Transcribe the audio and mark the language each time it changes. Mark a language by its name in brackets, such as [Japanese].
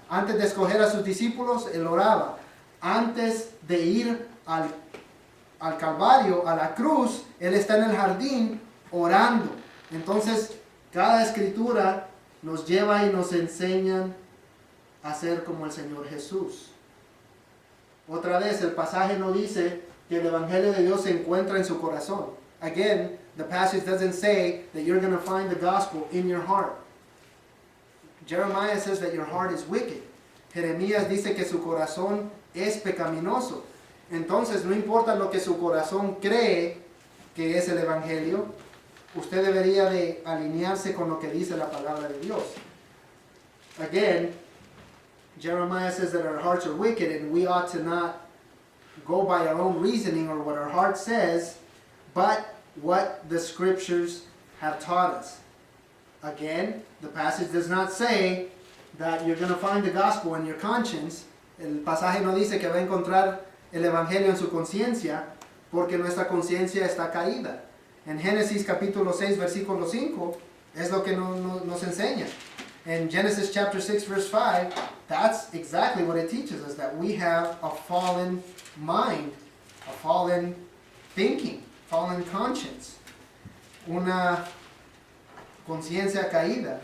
[Spanish] Antes de escoger a sus discípulos, Él oraba. Antes de ir al Calvario, a la cruz, Él está en el jardín orando. Entonces, cada Escritura nos lleva y nos enseña a ser como el Señor Jesús. Otra vez, el pasaje no dice que el Evangelio de Dios se encuentra en su corazón. [English] Again, the passage doesn't say that you're going to find the gospel in your heart. Jeremiah says that your heart is wicked. [Spanish] Jeremías dice que su corazón es pecaminoso. Entonces, no importa lo que su corazón cree que es el Evangelio, usted debería de alinearse con lo que dice la palabra de Dios. [English] Again, Jeremiah says that our hearts are wicked and we ought to not go by our own reasoning or what our heart says, but what the Scriptures have taught us. Again, the passage does not say that you're going to find the gospel in your conscience. [Spanish] El pasaje no dice que va a encontrar el Evangelio en su conciencia, porque nuestra conciencia está caída. En Génesis capítulo 6, versículo 5, es lo que nos enseña. [English] In Genesis chapter 6, verse 5, that's exactly what it teaches us, that we have a fallen mind, a fallen thinking, fallen conscience, [Spanish] una conciencia caída.